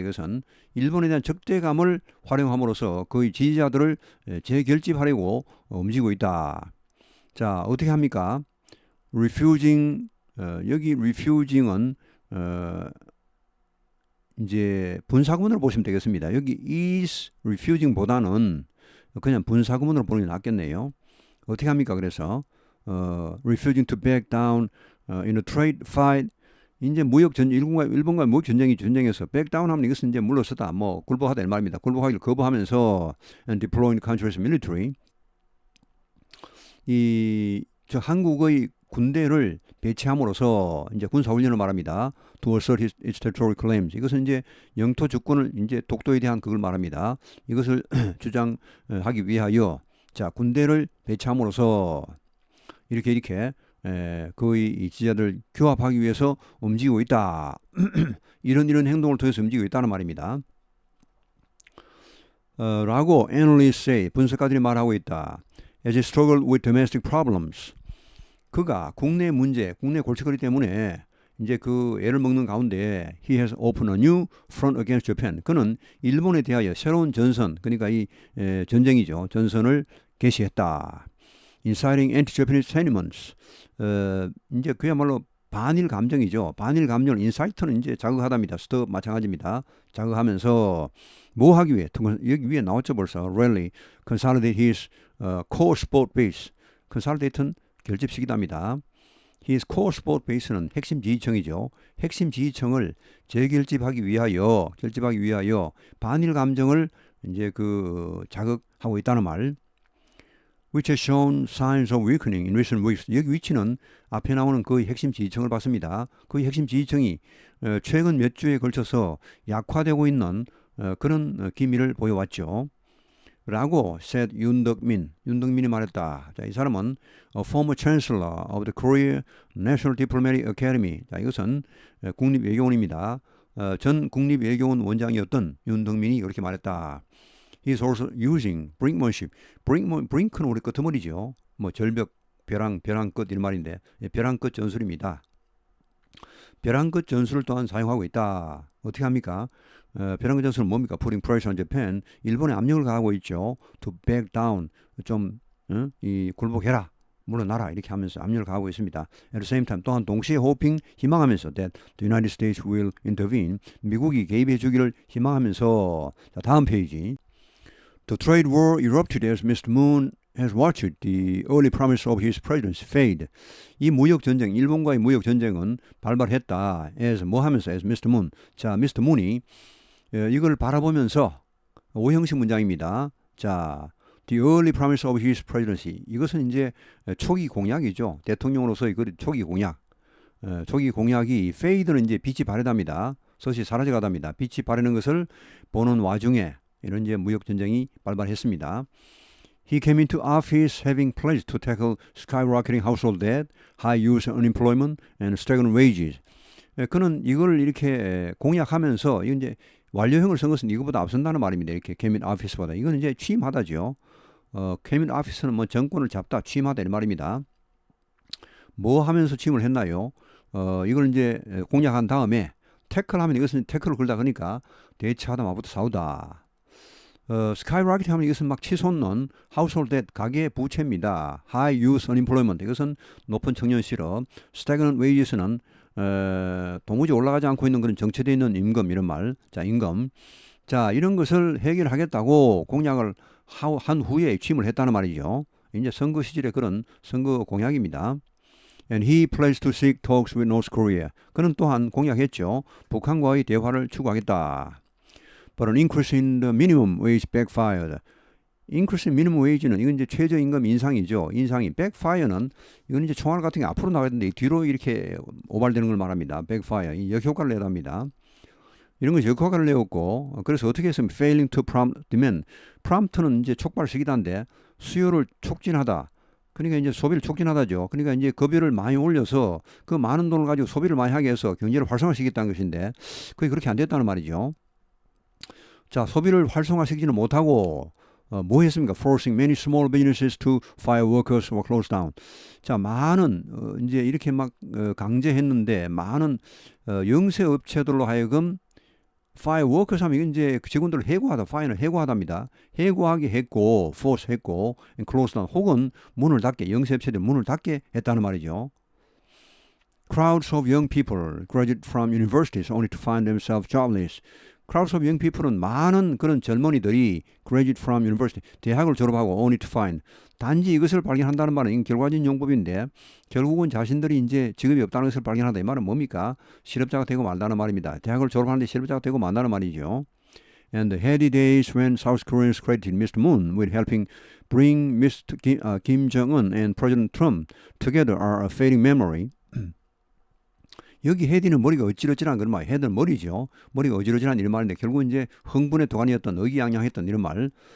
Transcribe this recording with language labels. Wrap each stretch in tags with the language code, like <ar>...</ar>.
<ko>이것은 일본에 대한 적대감을 활용함으로써 그의 지지자들을 재결집하려고 움직이고 있다. 자, 어떻게 합니까? refusing, 여기 refusing은 이제 분사구문으로 보시면 되겠습니다. 여기 is refusing보다는 그냥 분사구문으로 보는 게 낫겠네요. 어떻게 합니까? 그래서</ko> <en>refusing to back down in a trade fight.</en> <ko>이제 무역 전 일본과 무역 전쟁에서 back down 하면 이것은 이제 물러서다, 뭐 굴복하다 이 말입니다. 굴복하기를 거부하면서</ko> <en>and deploying the country's military.</en> <ko>저 한국의 군대를 배치함으로써 이제 군사훈련을 말합니다.</ko> <en>To assert its territorial claims.</en> <ko>이것은 이제 영토 주권을 이제 독도에 대한 그걸 말합니다. 이것을 주장하기 위하여 자 군대를 배치함으로써 이렇게 그의 지지자들 규합하기 위해서 움직이고 있다. 이런 행동을 통해서 움직이고 있다는 말입니다. 라고</ko> <en>analysts say,</en> <ko>분석가들이 말하고 있다.</ko> <en>As he struggled with domestic problems.</en> <ko>그가 국내 문제, 국내 골칫거리 때문에 이제 그 애를 먹는 가운데</ko> <en>he has opened a new front against Japan.</en> <ko>그는 일본에 대하여 새로운 전선, 그러니까 이 전쟁이죠. 전선을 개시했다.</ko> <en>Inciting anti-Japanese sentiments.</en> <ko>이제 그야말로 반일 감정이죠. 반일 감정을 incite는 이제 자극하답니다. stir 마찬가지입니다. 자극하면서 뭐 하기 위해? 여기 위에 나왔죠 벌써.</ko> <en>Rally, consolidate his core sport base.</en> <ko>consolidate는 결집시키답니다.</ko> <en>His core sport base는</en> <ko>핵심 지지층이죠. 핵심 지지층을 재결집하기 위하여, 반일 감정을 이제 그 자극하고 있다는 말.</ko> <en>Which has shown signs of weakening in recent weeks.</en> <ko>여기 위치는 앞에 나오는 거의 핵심 지지층을 봤습니다. 거의 핵심 지지층이 최근 몇 주에 걸쳐서 약화되고 있는 그런 기미를 보여왔죠. 라고 said 윤덕민이 말했다. 자, 이 사람은</ko> <en>former chancellor of the Korea National Diplomatic Academy.</en> <ko>자, 이것은 국립외교원입니다. 전 국립외교원 원장이었던 윤덕민이 이렇게 말했다.</ko> <en>He is also using brinkmanship.</en> <ko>brink는 우리 끄트머리죠. 뭐 절벽, 벼랑 끝 이런 말인데 벼랑 끝 전술입니다. 벼랑 끝 전술을 또한 사용하고 있다. 어떻게 합니까? 벼랑 끝 전술은 뭡니까?</ko> <en>Putting pressure on Japan.</en> <ko>일본에 압력을 가하고 있죠.</ko> <en>To back down.</en> <ko>좀 굴복해라. 물러나라. 이렇게 하면서 압력을 가하고 있습니다.</ko> <en>At the same time</en> <ko>또한 동시에</ko> <en>hoping,</en> <ko>희망하면서</ko> <en>that the United States will intervene.</en> <ko>미국이 개입해 주기를 희망하면서 자, 다음 페이지.</ko> <en>The trade war erupted as Mr. Moon has watched the early promise of his presidency fade.</en> <ko>이 무역 전쟁, 일본과의 무역 전쟁은 발발했다.</ko> <en>as</en> <ko>뭐 하면서</ko> <en>as Mr. Moon. 자, Mr.</en> <ko>Moon이 이걸 바라보면서 오형식 문장입니다. 자,</ko> <en>the early promise of his presidency.</en> <ko>이것은 이제 초기 공약이죠. 대통령으로서의 그 초기 공약. 초기 공약이 fade는 이제 빛이 바래답니다. 서서히 사라져가답니다. 빛이 바래는 것을 보는 와중에 이런 이제 무역 전쟁이 발발했습니다.</ko> <en>He came into office having pledged to tackle skyrocketing household debt, high youth unemployment, and stagnant wages.</en> <ko>그는 이걸 이렇게 공약하면서 이건 이제 완료형을 쓴 것은 이거보다 앞선다는 말입니다. 이렇게 came in office보다. 이건 이제 취임하다죠. came in office는 뭐 정권을 잡다, 취임하다 이런 말입니다. 뭐 하면서 취임을 했나요? 이걸 이제 공약한 다음에 태클하면 이것은 태클을 걸다 그러니까 대처하다 마부터 싸우다. 스카이라켓 하면 이것은 막 치솟는 하우스홀드 뎃 가계 부채입니다.</ko> <en>High youth unemployment</en> <ko>이것은 높은 청년 실업.</ko> <en>Stagnant wages</en> <ko>는 도무지 올라가지 않고 있는 그런 정체되어 있는 임금 이런 말. 자, 임금. 자, 이런 것을 해결하겠다고 공약을 한 후에 취임을 했다는 말이죠. 이제 선거 시절의 그런 선거 공약입니다.</ko> <en>And he pledged to seek talks with North Korea.</en> <ko>그는 또한 공약했죠. 북한과의 대화를 추구하겠다.</ko> <en>But an increase in the minimum wage backfired. increase in minimum wage</en> <ko>는 이건 이제 최저임금 인상이죠. 인상이 backfire는 이건 이제 총알 같은 게 앞으로 나가는데 뒤로 이렇게 오발되는 걸 말합니다. backfire. 이 역효과를 내답니다. 이런 거 역효과를 내었고 그래서 어떻게 했으면</ko> <en>failing to prompt demand.</en> <ko>prompt는 이제 촉발시키다인데 수요를 촉진하다. 그러니까 이제 소비를 촉진하다죠. 그러니까 이제 급여를 많이 올려서 그 많은 돈을 가지고 소비를 많이 하게 해서 경제를 활성화시키겠다는 것인데 그게 그렇게 안 됐다는 말이죠. 자, 소비를 활성화시키지는 못하고 뭐 했습니까?</ko> <en>Forcing many small businesses to fire workers or close down.</en> <ko>자, 많은 이제 이렇게 막 강제했는데 많은 영세 업체들로 하여금</ko> <en>fire workers</en> <ko>하면 이건 이제 직원들을 해고하다, fire는 해고하답니다. 해고하게 했고, force 했고, and</ko> <en>close down</en> <ko>혹은 문을 닫게, 영세 업체들 문을 닫게 했다는 말이죠.</ko> <en>Crowds of young people graduate from universities only to find themselves jobless. Crowds of young people</en> <ko>은 많은 그런 젊은이들이</ko> <en>graduate from university,</en> <ko>대학을 졸업하고</ko> <en>only to find,</en> <ko>단지 이것을 발견한다는 말은 이건 결과적인 용법인데 결국은 자신들이 이제 직업이 없다는 것을 발견한다. 이 말은 뭡니까? 실업자가 되고 말다는 말입니다. 대학을 졸업하는데 실업자가 되고 말다는 말이죠.</ko> <en>And the heady days when South Koreans credited Mr. Moon with helping bring Mr. Kim Jong-un and President Trump together are a fading memory.</en> <ko>여기 헤디는 머리가 어찌러지란 그런 말, 헤드는 머리죠. 머리가 어지러지란 이런 말인데 결국 이제 흥분의 도가니였던 의기양양했던 이런 말.</ko>